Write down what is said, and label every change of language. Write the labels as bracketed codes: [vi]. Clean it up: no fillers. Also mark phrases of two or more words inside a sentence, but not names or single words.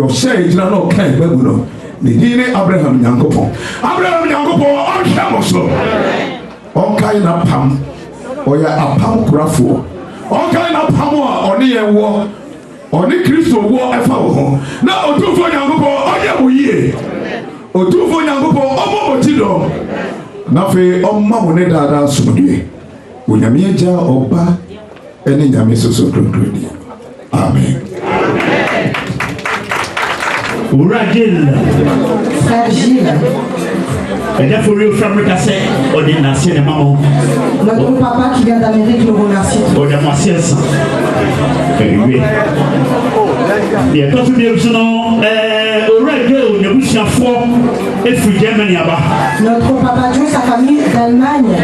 [ak] ɔhyɛ gyina na ɔka ɛbagu no ne din ne abraham nyankopɔn ɔnhwɛ mo so ɔnkae n'apam ɔyɛ apam korafoɔ ɔnkae n'apam a ɔne yɛn wɔ ɔne kristo wɔ ɛfa wo ho na ɔtumfoɔ nyankopɔn ɔyɛ wo yie ɔtumfoɔ nyankopɔn ɔmmɔ mo ti dɔm na afei ɔmma mo ne daadaa asomdue onyame agya ɔba ɛne nyame soso kronkron amen. [fr] Frère Gilles. Notre papa qui vient d'Amérique nous remercie. Notre papa Dieu, sa famille d'Allemagne.